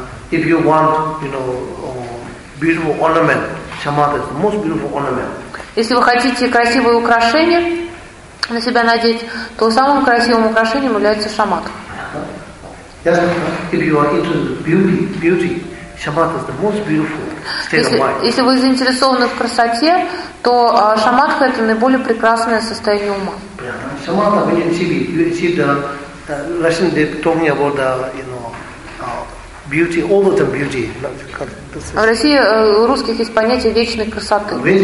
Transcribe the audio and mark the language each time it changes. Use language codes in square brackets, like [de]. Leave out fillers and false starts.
[en] If you want, you know, beautiful ornament, shamatha is the most beautiful ornament. [ru] Если вы хотите красивое украшение на себя надеть, то самым красивым украшением является шамадху. [en] If you are interested in beauty, shamatha is the most beautiful state of mind. [ru] Если вы заинтересованы в красоте, то шамадха это наиболее прекрасное состояние ума. [en] Shamatha, when you achieve the Russian, they're talking about the, you know, beauty, all of the beauty. [ru] В России у русских есть понятие вечной красоты.